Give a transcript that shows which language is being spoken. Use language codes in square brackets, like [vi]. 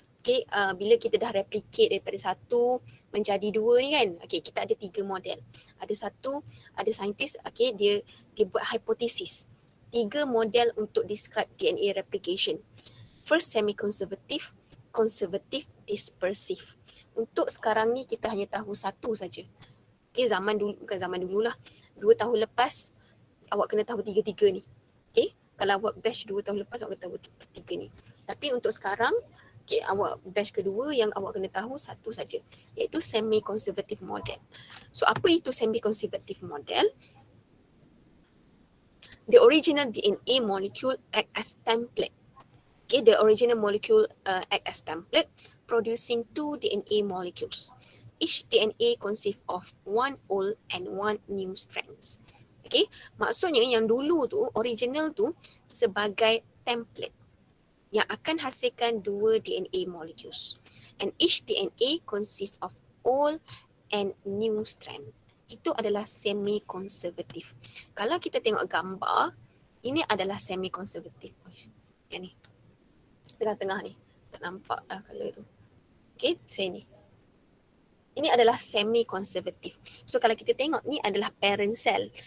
[ms] Okay, bila kita dah replicate daripada 1 menjadi 2 ni kan, okay, kita ada 3 model. Ada saintis, okay, dia buat hipotesis. 3 model untuk describe DNA replication. [en] First, semi-conservative, conservative, dispersive. [ms] Untuk sekarang ni kita hanya tahu satu saja. Okay, bukan zaman dulu lah. 2 tahun lepas, awak kena tahu 3 ni. Okay, kalau awak batch 2 tahun lepas, awak kena tahu 3 ni. Tapi untuk sekarang, okay, awak batch kedua yang awak kena tahu satu saja, iaitu semi-conservative model. So apa itu semi-conservative model? [en] The original DNA molecule act as template. Okay, the original molecule act as template, producing 2 DNA molecules. Each DNA consists of 1 old and 1 new strands. [ms] Okay, maksudnya yang dulu tu, original tu sebagai template yang akan hasilkan 2 DNA molecules. [en] And each DNA consists of old and new strand. [ms] Itu adalah semi-conservative. Kalau kita tengok gambar, ini adalah semi-conservative. Yang ni. Tengah-tengah ni. Tak nampak lah colour tu. Okay, saya ni. Ini adalah semi-conservative. So kalau kita tengok, ni adalah parent cell.